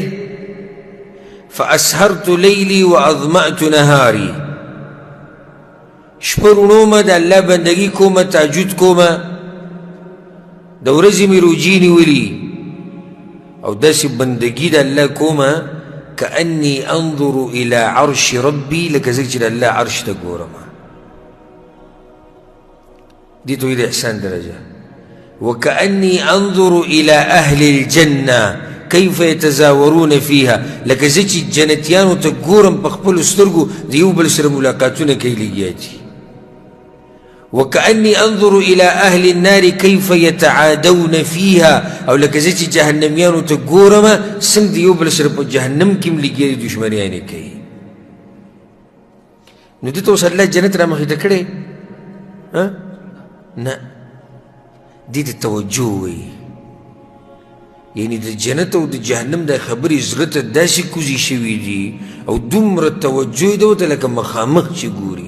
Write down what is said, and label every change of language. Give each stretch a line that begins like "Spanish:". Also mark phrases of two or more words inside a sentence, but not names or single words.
Arabic: فاسهرت لیلي واظمأت نهاري.
Pashto: شپه روڼومه د الله بندګي کومه، تهجد کومه، د ورځې مې روجې نیولي او داسې بندګي د الله کومه
Arabic: کأني انظر الى عرش ربي،
Pashto: لکه ځکه چې د الله عرش ته ګورم. دې ته وایي د احسان درجه.
Arabic: وكأني انظر الى اهل الجنه كيف يتزاورون فيها،
Pashto: لکه زه چې جنتیانو ته ګورم په خپلو سترګو د یو بل سره ملاقاتونه کوي لګیا دي.
Arabic: وكأني انظر الى اهل النار كيف يتعادون فيها،
Pashto: او لکه زه چې جهنميانو ته ګورم څنګه د یو بل سره په جهنم کې هم لګیا دي، دشمنیانې کوي. نو دې ته اوس الله جنت را مخې ته کړی؟ نه، دې ته توجه وایي. یعنی د جنت او د جهنم د خبرې زړه ته داسې کوزې شوي دي او دومره توجه یې ده ورته لکه مخامخ چې ګوري.